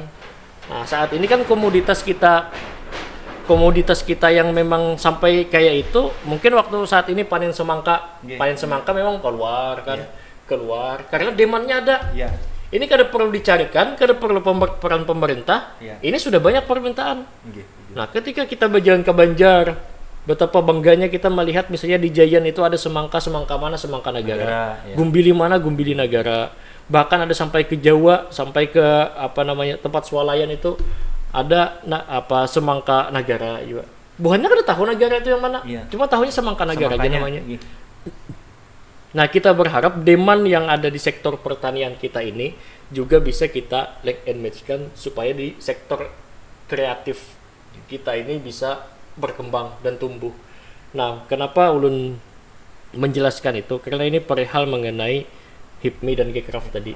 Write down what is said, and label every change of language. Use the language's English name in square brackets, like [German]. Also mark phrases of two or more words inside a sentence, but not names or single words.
[Indonesian] Nah, saat ini kan komoditas kita yang memang sampai kayak itu, mungkin waktu saat ini panen semangka memang keluar karena demandnya ada. [Banjar] Ini kada perlu dicarikan, kada perlu peran pemerintah. [Indonesian] Ini sudah banyak permintaan. Nah, ketika kita berjalan ke Banjar, betapa bangganya kita melihat misalnya di Jayan itu ada semangka mana, semangka Nagara. Gumbili mana, Gumbili Nagara. Bahkan ada sampai ke Jawa, sampai ke tempat swalayan itu ada semangka Nagara juga. [Banjar] Bukannya kada tahu Nagara itu yang mana. Cuma tahunya semangka Nagara aja namanya. [Indonesian] Nah, kita berharap demand yang ada di sektor pertanian kita ini juga bisa kita [English] link and match- [Indonesian] kan supaya di sektor kreatif kita ini bisa berkembang dan tumbuh. [Banjar] Nah, kenapa ulun menjelaskan itu? [Indonesian] Karena ini perihal mengenai HIPMI dan Gekraf tadi.